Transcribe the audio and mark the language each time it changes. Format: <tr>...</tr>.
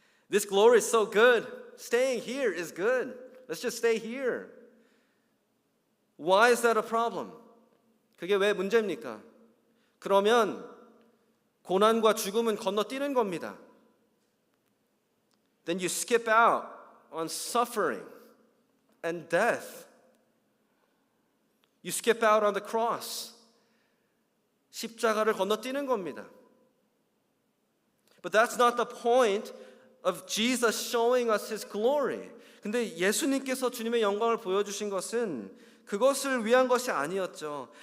<en>This glory is so good. Staying here is good. Let's just stay here. Why is that a problem?</en> <ko>그게 왜 문제입니까? 그러면 고난과 죽음은 건너뛰는 겁니다.</ko> <en>Then you skip out on suffering and death. You skip out on the cross.</en> <ko>십자가를 건너뛰는 겁니다.</ko> <en>But that's not the point of Jesus showing us his glory.</en> <ko>근데 예수님께서 주님의 영광을 보여주신 것은 그것을 위한 것이 아니었죠.</ko>